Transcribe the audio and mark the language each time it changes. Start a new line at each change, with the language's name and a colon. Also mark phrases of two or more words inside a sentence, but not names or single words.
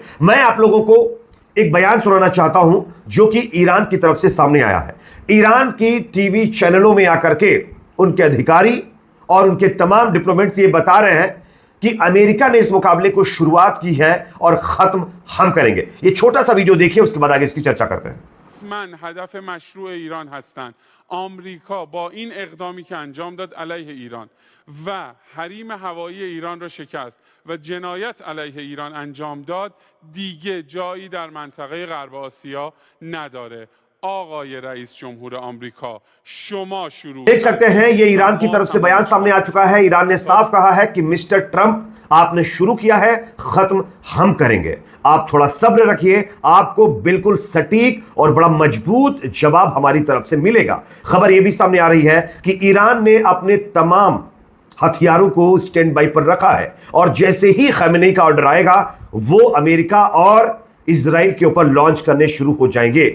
Hindi: मैं आप लोगों को एक बयान सुनाना चाहता हूं जो कि ईरान की तरफ से सामने आया है। ईरान की टीवी चैनलों में आकर के उनके अधिकारी और उनके तमाम डिप्लोमेट्स ये बता रहे हैं कि अमेरिका ने इस मुकाबले को शुरुआत की है और खत्म हम करेंगे। ये छोटा सा वीडियो देखिए, उसके बाद आगे इसकी चर्चा करते हैं।
Persian: من هدف مشروع ایران هستند. آمریکا با این اقدامی که انجام داد علیه ایران و حریم هوایی ایران را شکست و جنایت علیه ایران انجام داد دیگه جایی در منطقه غرب آسیا نداره. آقای رئیس جمهور آمریکا شما شروع
Hindi: देख सकते हैं ये ईरान की तरफ से बयान सामने आ चुका है। ईरान ने साफ कहा है कि मिस्टर ट्रंप आपने शुरू किया है, खत्म हम करेंगे। आप थोड़ा सब्र रखिए, आपको बिल्कुल सटीक और बड़ा मजबूत जवाब हमारी तरफ से मिलेगा। खबर यह भी सामने आ रही है कि ईरान ने अपने तमाम हथियारों को
English: stand by
Hindi: पर रखा है और जैसे ही खमेनी का ऑर्डर आएगा वो अमेरिका और इजराइल के ऊपर लॉन्च करने शुरू हो जाएंगे।